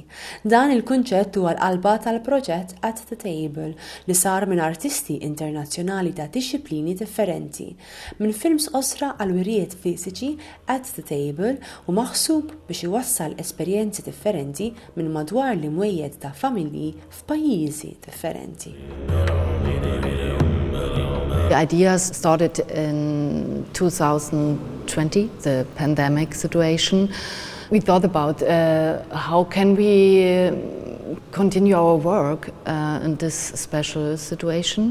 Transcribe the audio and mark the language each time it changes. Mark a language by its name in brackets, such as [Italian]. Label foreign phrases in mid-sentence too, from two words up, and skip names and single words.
[Maltese] Dan il-kunċett huwa l-qalba tal-proġett At the Table li sar minn artisti internazzjonali ta' dixxiplini differenti. Minn films qosra għal wirjiet fiżiċi At the Table u maħsub biex iwassal esperjenzi differenti minn madwar l-imwejjed ta' familji f'pajjiżi differenti. [English] The ideas started in 2020, the pandemic situation. We thought about how can we continue our work in this special situation.